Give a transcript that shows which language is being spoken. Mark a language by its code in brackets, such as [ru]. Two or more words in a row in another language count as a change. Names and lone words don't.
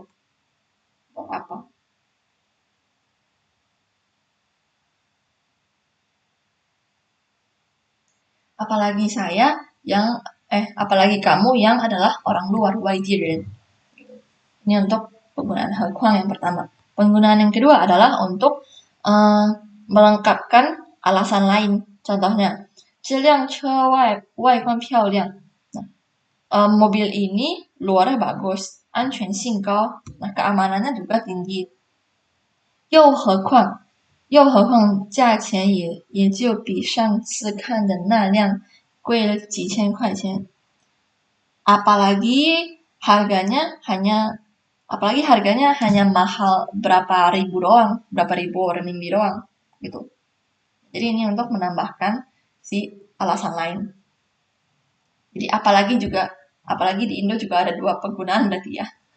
[id] Buat apa? Apalagi apalagi kamu yang adalah orang luar, [zh] 外地人. [id] Ini untuk penggunaan 何况 yang pertama. Penggunaan yang kedua adalah untuk melengkapkan alasan lain. Contohnya, [zh] 这辆车外观漂亮. [id] Mobil ini luarnya bagus, [zh] 安全性高. [id] Nah, keamanannya juga tinggi. [zh] 又何况价钱也就比上次看的那辆贵了几千块钱. [id] Apalagi harganya hanya mahal berapa ribu renminbi doang gitu. Jadi ini untuk menambahkan si alasan lain. Jadi apalagi di Indo juga ada 2 penggunaan berarti ya.